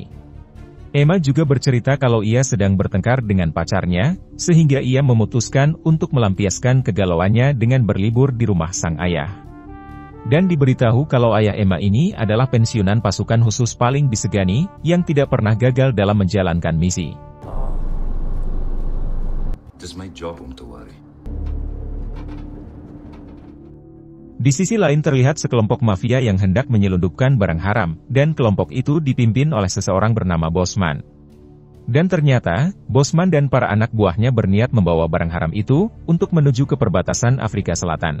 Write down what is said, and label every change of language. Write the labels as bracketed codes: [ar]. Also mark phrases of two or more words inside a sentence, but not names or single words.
[id] Emma juga bercerita kalau ia sedang bertengkar dengan pacarnya, sehingga ia memutuskan untuk melampiaskan kegalauannya dengan berlibur di rumah sang ayah. Dan diberitahu kalau ayah Emma ini adalah pensiunan pasukan khusus paling disegani, yang tidak pernah gagal dalam menjalankan misi. [nl] Het is mijn job om te worry. [id] Di sisi lain terlihat sekelompok mafia yang hendak menyelundupkan barang haram, dan kelompok itu dipimpin oleh seseorang bernama Bosman. Dan ternyata, Bosman dan para anak buahnya berniat membawa barang haram itu, untuk menuju ke perbatasan Afrika Selatan.